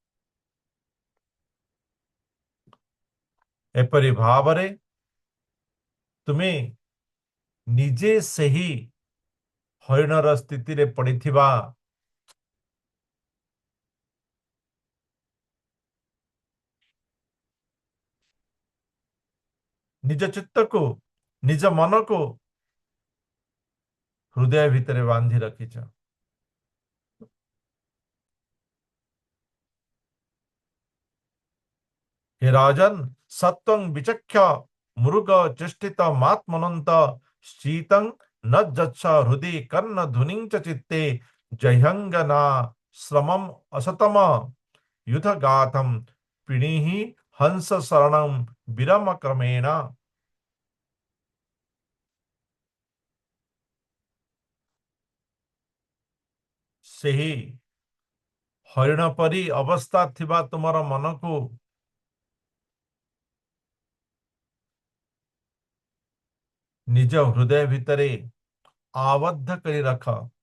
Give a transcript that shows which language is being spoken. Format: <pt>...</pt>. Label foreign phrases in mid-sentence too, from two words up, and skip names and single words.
<or>ଏପରି ଭାବରେ ତୁମେ ନିଜେ ସେହି ହରିଣର ସ୍ଥିତିରେ ପଡ଼ିଥିବା ନିଜ ଚିତ୍ତକୁ, ନିଜ ମନକୁ ହୃଦୟ ଭିତରେ ବାନ୍ଧି ରଖିଛ।</or> <sa>हे राजन, सत्वं विचक्ष मृग चेष्टित मात्मनंत शीतं न जच्छ हृदि कर्ण धुनिं च चित्ते जह्यंगना श्रमम असतम युध गाथम पिणीहि हंस शरणम विरम क्रमेण।</sa> <or>ସେହି ହରିଣ ପରି ଅବସ୍ଥା ଥିବା ତୁମର ମନକୁ ନିଜ ହୃଦୟ ଭିତରେ ଆବଦ୍ଧ କରି ରଖ।</or>